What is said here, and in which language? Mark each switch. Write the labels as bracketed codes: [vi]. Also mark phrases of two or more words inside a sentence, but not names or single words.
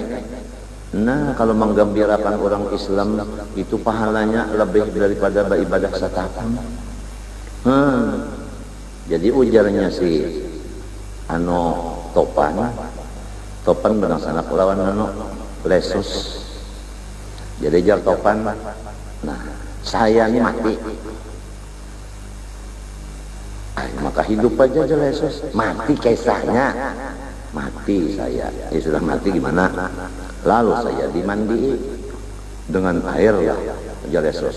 [id] Nah, kalau menggembirakan orang Islam itu pahalanya lebih daripada ibadah setahun. [bjn] Jadi ujarnya si Topan berangsana lawan Lesus. Jadi jar Topan, [id] nah saya ini mati. [bjn] Maka hidup aja Lesus, mati kisahnya. [id] Mati saya, ya sudah mati gimana? Lalu saya dimandi dengan air ya, Lesus.